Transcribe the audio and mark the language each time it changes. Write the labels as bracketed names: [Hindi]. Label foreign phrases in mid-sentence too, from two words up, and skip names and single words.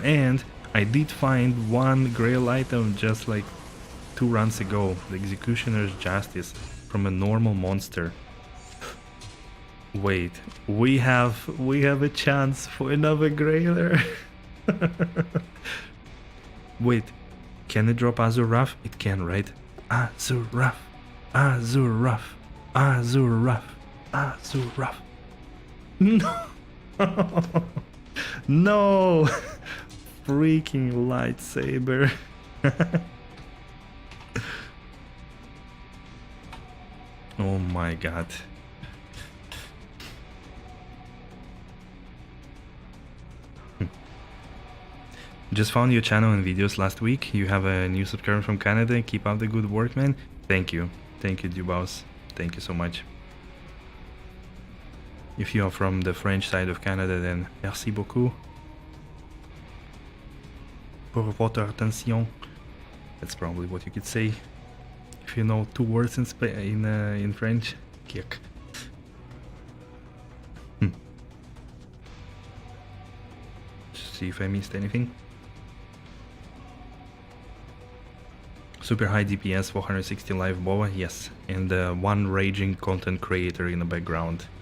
[English] And I did find one Grail item just like 2 runs ago. The Executioner's Justice from a normal monster. Wait, we have a chance for another Grailer. Wait, can it drop Azur-Raf? It can, right? Azur-Raf, Azur-Raf, Azur-Raf, Azur-Raf. No! No! Freaking lightsaber. Oh my god. Just found your channel and videos last week. You have a new subscriber from Canada. Keep up the good work, man. Thank you. Thank you, Dubaus. Thank you so much. If you are from the French side of Canada, then [French] merci beaucoup pour votre attention. [English] That's probably what you could say. If you know 2 words in French. Kiek. See if I missed anything. Super high DPS, 460 live boa, yes, and 1 raging content creator in the background.